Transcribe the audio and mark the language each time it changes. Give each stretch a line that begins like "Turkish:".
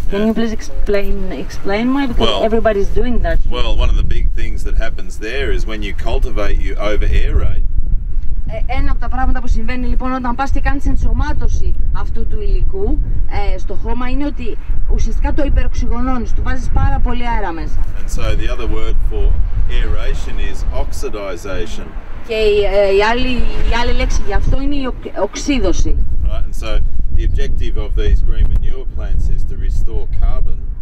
English: Can you please explain why? Because everybody's doing that. Well, one of the big things that happens there is when you cultivate, you over-aerate.
Greek: Ένα από τα πράγματα που συμβαίνει λοιπόν όταν πας και κάνεις ενσωμάτωση αυτού του υλικού στο χώμα είναι ότι ουσιαστικά το υπεροξυγονώνεις, του βάζεις πάρα πολύ αέρα μέσα.
English: And so the other word for aeration is oxidization.
Greek: Και η άλλη λέξη για αυτό είναι η οξύδωση.
English: Right, and so the objective of these green manure plants is to restore carbon.